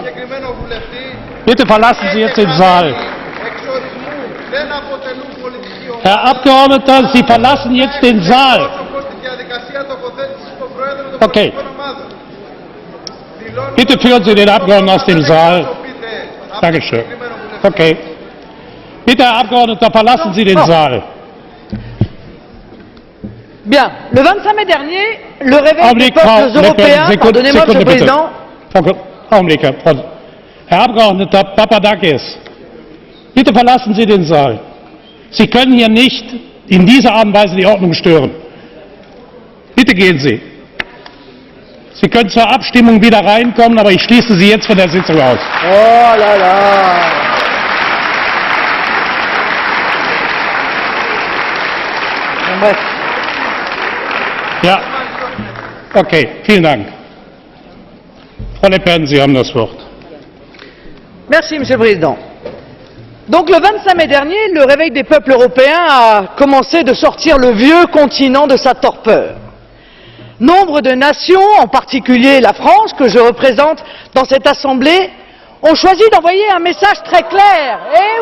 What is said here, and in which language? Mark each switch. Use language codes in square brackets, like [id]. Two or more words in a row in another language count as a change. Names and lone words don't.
[de] Bitte verlassen Sie jetzt den Saal. Herr Abgeordneter, Sie verlassen jetzt den Saal. Okay. Bitte führen Sie den Abgeordneten aus dem Saal. Dankeschön. Okay. Bitte, Herr Abgeordneter, verlassen Sie den Saal. [fr] Bien. Le 25 mai dernier, le réveil des peuples européens. Pardonnez-moi, Monsieur le Président. [de] Augenblick, Herr Abgeordneter Papadakis, bitte verlassen Sie den Saal. Sie können hier nicht in dieser Art und Weise die Ordnung stören. Bitte gehen Sie. Sie können zur Abstimmung wieder reinkommen, aber ich schließe Sie jetzt von der Sitzung aus. [fr] Oh là là. [de] Ja, okay, vielen Dank. Frau Le Pen, Sie haben das Wort. [fr] Merci, Monsieur le Président. Donc le 25 mai dernier, le réveil des peuples européens a commencé de sortir le vieux continent de sa torpeur. Nombre de nations, en particulier la France, que je représente dans cette Assemblée, ont choisi d'envoyer un message très clair.